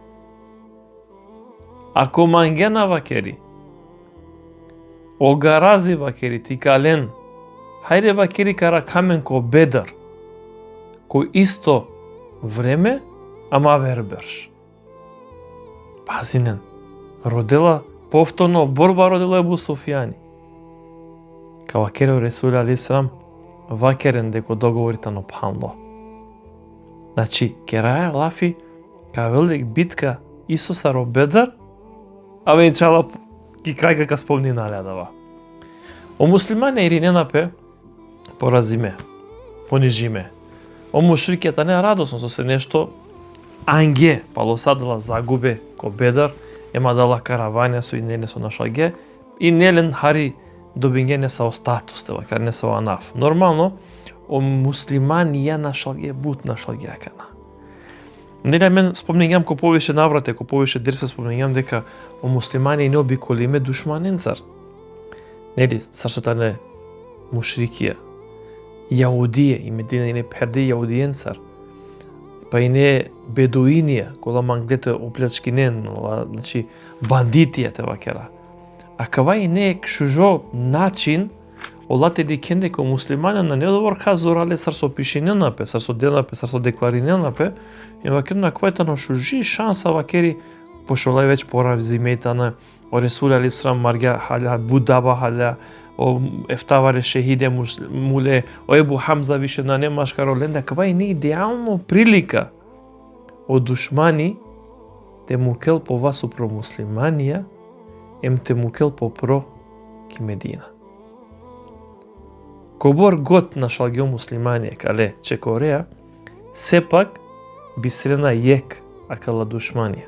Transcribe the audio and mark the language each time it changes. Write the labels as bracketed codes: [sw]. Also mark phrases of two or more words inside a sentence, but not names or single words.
[rom] Ако мангена вакери, огарази вакери, ти кален, хајде вакери кара камен ко Бедар, кој исто време, ама верберш. Пазинен, родела повторно борба родила Ебу Суфјани. Ка вакерел Ресуле [ar] عليه السلام, [rom] вакерен деко договорите на панло. Значи, кераја лафи, ка велик битка Исуса ро Бедар, а вејчала ки крајка ка спомни налјадава. О муслимане ириненапе поразиме, понижиме. О мушрикета не радосно со се нешто анге, палосадала загубе ко Бедар, ема дала каравања со и неле со нашалге, и нелен хари добиње не са о статусте, вака не са о анаф. Нормално, о муслимани ја нашалге, бут нашалге акана. Неле мен спомнењам ко [mk] повише наврате, [rom] ко повише дерсе спомнењам дека о муслимани не обиколиме душманен цар. Нели, царството не мушрикија, јаудија, и Медина не перде јаудиен цар. па и не бедуинија, кола манглете оплячкинен, значи бандитија те вакера. А кава и не кшужо начин, олате дикенде ко муслимане на недовор казорале сарсо пишиненапе, сарсо денапе, сарсо деклариненапе, и вакер на квајта на шужи шанса вакери, пошолај веќе порам зиметана, о Ресул алейхиссалам марга халя, будаба халя, о ефтаваре шехиде муле, о Ебу Хамза више на немаш кароленда, кава и не идеално прилика од душмани те мукел по вас упро муслиманија, ем те мукел по про ки Медина. Кобор год на шалгио муслиманија, кале Чекореја, сепак бистрена јек акала душманија.